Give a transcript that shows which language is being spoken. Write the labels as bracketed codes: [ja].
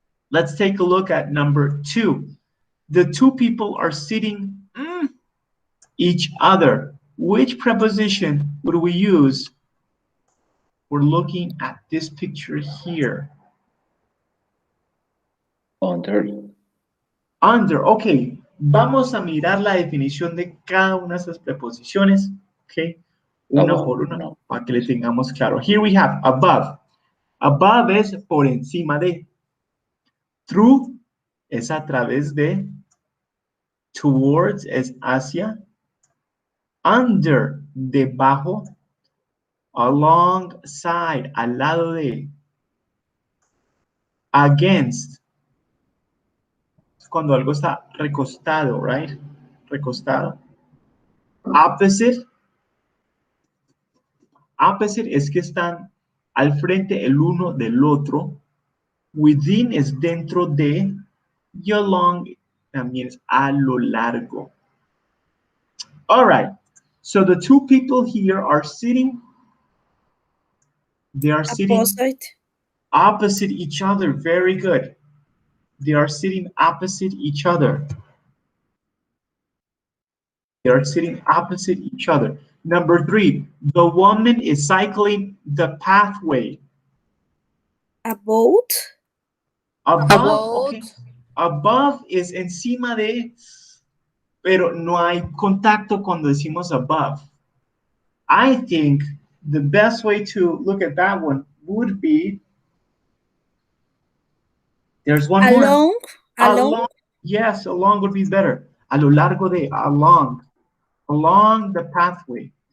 [en] Let's take a look at number 2. The 2 people are sitting each other. Which preposition would we use? We're looking at this picture here. Under. Under, ok. [es] Vamos a mirar la definición de cada una de esas preposiciones, ok. Una por una, para que le tengamos claro. [en] Here we have above. [es] Above es por encima de. Through es a través de. Towards es hacia. Under, debajo. Alongside, al lado de. Against. Cuando algo está recostado, right? Recostado. Opposite. Opposite es que están al frente el uno del otro. Within es dentro de. Y along también es a lo largo. [en] All right. So the 2 people here are sitting. They are sitting opposite each other. Very good. They are sitting opposite each other. They are sitting opposite each other. Number 3, the woman is cycling the pathway. About. Okay. Above is [es] encima de, pero no hay contacto cuando decimos above. [en] I think the best way to look at that one would be, there's one more. Along. Yes, along would be better. [es] A lo largo de, [en] along the pathway.